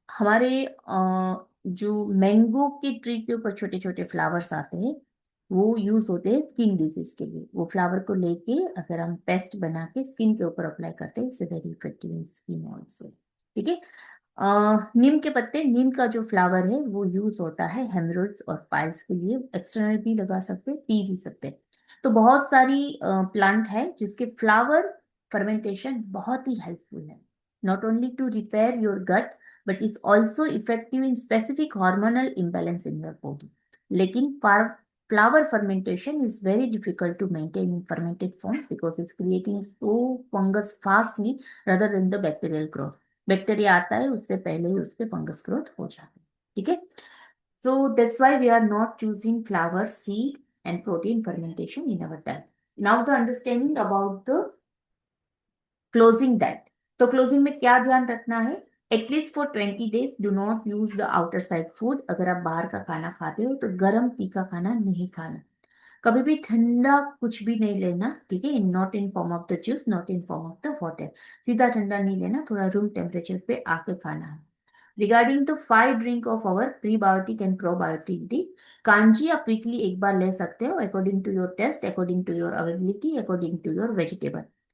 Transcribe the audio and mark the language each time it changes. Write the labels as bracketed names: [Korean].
[Hindi] हमारे जो मैंगो के ट्री के ऊपर छोटे छोटे फ्लावर्स आते हैं वो यूज होते हैं स्किन डिजीज के लिए। वो फ्लावर को लेके अगर हम पेस्ट बना के स्किन के ऊपर अप्लाई करते हैं, [English] It's very effective in skin also. [Hindi] ठीक है। नीम के पत्ते, नीम का जो फ्लावर है वो यूज होता है हेमरोइड्स और पाइल्स के लिए। एक्सटर्नल भी लगा सकते हैं, पी भी सकते हैं। तो बहुत सारी प्लांट है जिसके फ्लावर फर्मेंटेशन बहुत ही हेल्पफुल है, [English] not only to repair your gut but is also effective in specific hormonal imbalance in your body. लेकिन flower fermentation is very difficult to maintain in fermented form because it's creating so fungus fastly rather than the bacterial growth. [Hindi] Bacteria आता है उससे पहले ही उसके fungus growth हो जाते हैं। ठीक है। [English] So that's why we are not choosing flower, seed and protein fermentation in our diet. Now the understanding about the closing diet. [Hindi] तो क्लोजिंग में क्या ध्यान रखना है? [English] At least for 20 days do not use the outer side food. [Hindi] अगर आप बाहर का खाना खाते हो तो गर्म तीखा खाना नहीं खाना। कभी भी ठंडा कुछ भी नहीं लेना। ठीक है। [English] Not in form of the juice, not in form of the water. [Hindi] सीधा ठंडा नहीं लेना, थोड़ा रूम टेम्परेचर पे आके खाना है। [English] regarding the 5 drink of our prebiotic and probiotic डी, [Hindi] kanji आप वीकली एक बार ले सकते हो [English] According to your taste, according to your availability, according to your vegetable.